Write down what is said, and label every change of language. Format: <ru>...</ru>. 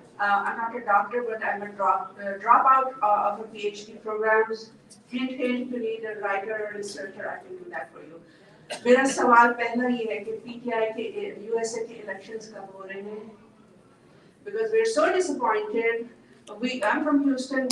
<en>I'm not a doctor, but I'm a dropout of a PhD programs. Hint, hint, to need a writer or researcher, I can do that for you.</en> <hi>मेरा सवाल पहला ये है कि PTI के USA के elections कब हो रहे हैं?</hi> <en>Because we're so disappointed. I'm from Houston.</en>